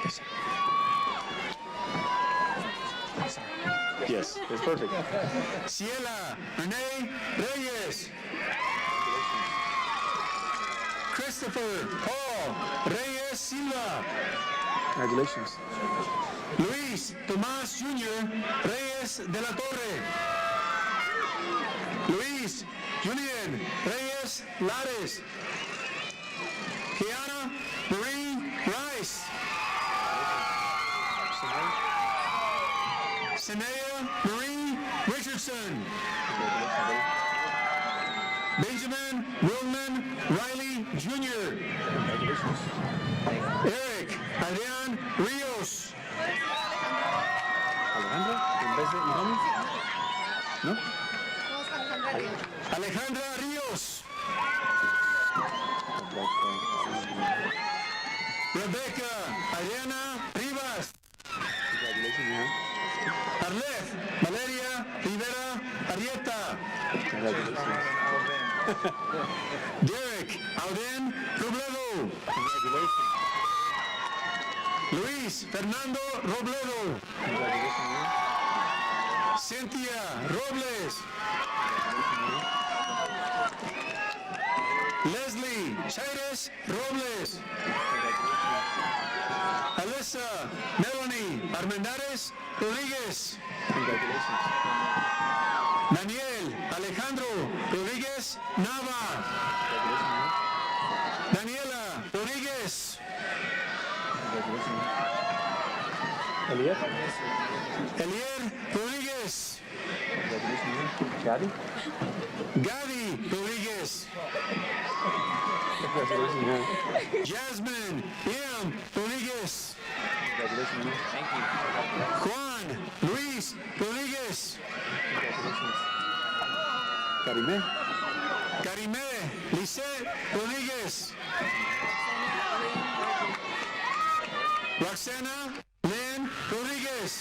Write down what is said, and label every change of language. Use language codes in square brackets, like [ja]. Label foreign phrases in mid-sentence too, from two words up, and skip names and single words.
[en] Yes, it's perfect. Ciela Renee Reyes. Christopher Paul Reyes Silva. Congratulations. Luis Tomás Jr. Reyes de la Torre. Luis Julian Reyes Lares. Kiana Marie Rice. Sanaya Marie Richardson. Benjamin Willman Riley Jr. Congratulations. Eric Adrian Rios. [es] Alejandra, en vez de Irani. ¿No? [en] Alejandra Rios. Rebecca Adriana Rivas. Congratulations, man. Arleth Valeria Rivera Arieta. Congratulations. Derek Auden Robledo. Congratulations. Luis Fernando Robledo. Congratulations, man. Cynthia Robles. Leslie Chaires Robles. Alyssa Melanie Armendares Rodríguez. Congratulations. Daniel Alejandro Rodríguez Nava. Daniela Rodríguez. Congratulations. Elliot. Elier Rodríguez. Congratulations, man. Gabby. Gadi Rodríguez. Congratulations, man. Jasmine M. Rodríguez. Congratulations, man. Thank you. Juan Luis Rodríguez. Congratulations. Karime. Karime Lisette Rodríguez. Roxana Lynn Rodríguez.